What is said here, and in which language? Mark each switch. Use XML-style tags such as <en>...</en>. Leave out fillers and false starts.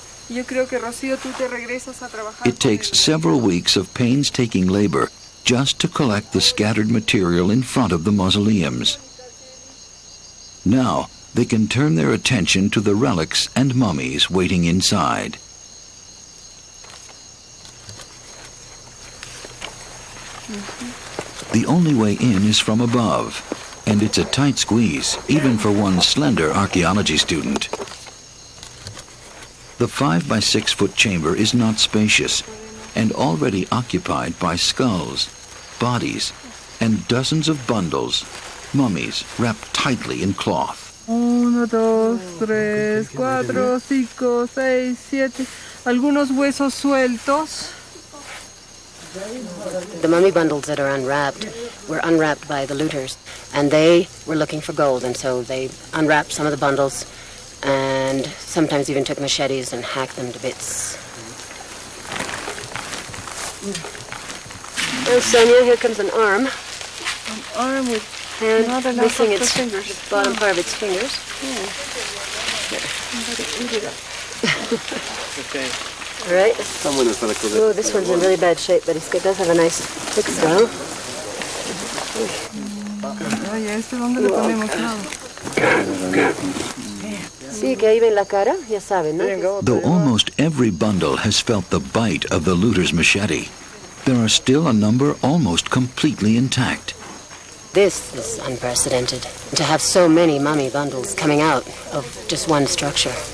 <es>Yo creo que Rocío, tú te regresas a trabajar.</es> <en>It takes several weeks of painstaking labor just to collect the scattered material in front of the mausoleums. Now they can turn their attention to the relics and mummies waiting inside. The only way in is from above, and it's a tight squeeze, even for one slender archaeology student. The 5 by 6 foot chamber is not spacious and already occupied by skulls, bodies, and dozens of bundles, mummies wrapped tightly in cloth. 1, 2, 3, 4, 5, 6, 7.</en> <es>Algunos huesos sueltos.</es> <en>The mummy bundles that are unwrapped were unwrapped by the looters, and they were looking for gold, and so they unwrapped some of the bundles and sometimes even took machetes and hacked them to bits. Oh, Sonia, here comes an arm. An arm with hand not enough missing of the its fingers. bottom part of its fingers. Okay. All right. Oh, this one's in really bad shape, but it does have a nice thick skull.</en> <es>Ay, ¿a este dónde le ponemos nada? Sí, que ahí ven la cara, ya saben, ¿no?</es> <en>Though almost every bundle has felt the bite of the looter's machete, there are still a number almost completely intact. This is unprecedented. To have so many mummy bundles coming out of just one structure.</en>